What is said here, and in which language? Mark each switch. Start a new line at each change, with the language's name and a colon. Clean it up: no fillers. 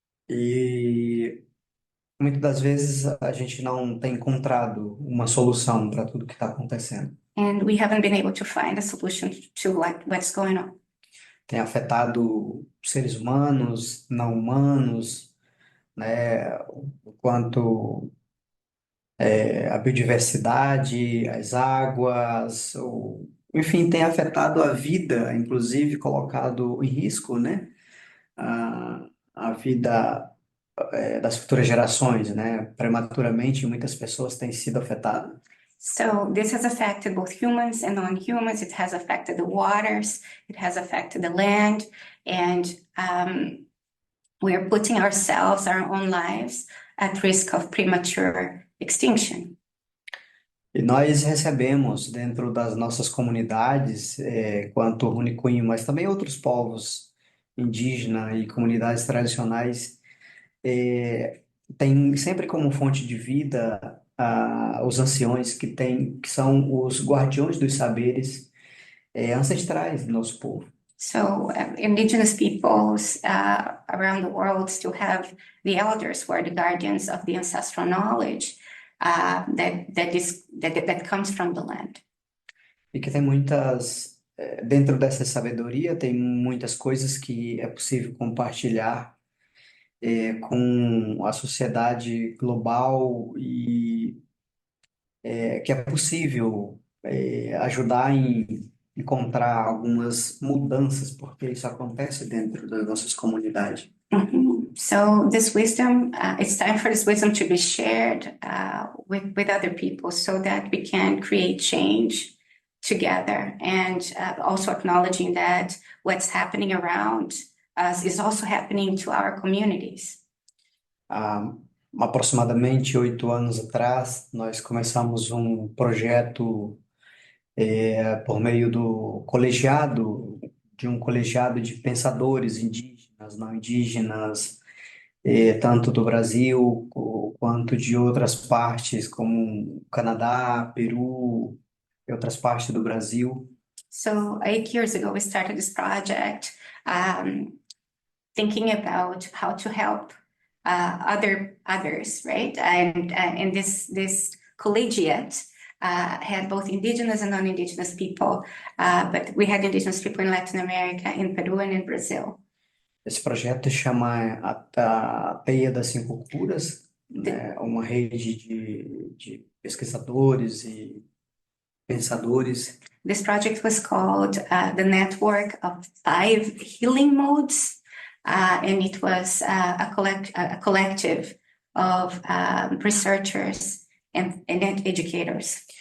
Portuguese: E muitas das vezes a gente não tem encontrado uma solução para tudo que está acontecendo.
English: And we haven't been able to find a solution to what's going on.
Portuguese: tem afetado seres humanos, não humanos, né? O quanto a biodiversidade, as águas, enfim, tem afetado a vida, inclusive colocado em risco, né? A vida das futuras gerações, né? Prematuramente, muitas pessoas têm sido afetadas.
English: So this has affected both humans and non-humans. It has affected the waters, it has affected the land, and we are putting ourselves, our own lives, at risk of premature extinction.
Portuguese: E nós recebemos dentro das nossas comunidades, quanto Huni Kui, mas também outros povos indígenas e comunidades tradicionais, tem sempre como fonte de vida os anciões que são os guardiões dos saberes ancestrais do nosso povo.
English: So indigenous peoples around the world still have the elders who are the guardians of the ancestral knowledge that comes from the land.
Portuguese: E que tem dentro dessa sabedoria, tem muitas coisas que é possível compartilhar com a sociedade global e que é possível ajudar em encontrar algumas mudanças, porque isso acontece dentro das nossas comunidades.
English: So this wisdom, it's time for this wisdom to be shared with other people so that we can create change together, and also acknowledging that what's happening around us is also happening to our communities.
Portuguese: Há aproximadamente 8 anos atrás, nós começamos um projeto por meio de um colegiado de pensadores indígenas, não indígenas, tanto do Brasil quanto de outras partes, como Canadá, Peru e outras partes do Brasil.
English: So 8 years ago, we started this project, thinking about how to help others, right? And this collegiate had both indigenous and non-indigenous people, but we had indigenous people in Latin America, in Peru, and in Brazil.
Portuguese: Esse projeto chama a Teia das Cinco Curas, né? Uma rede de pesquisadores e pensadores.
English: This project was called the Network of Five Healing Modes, and it was a collective of researchers and educators.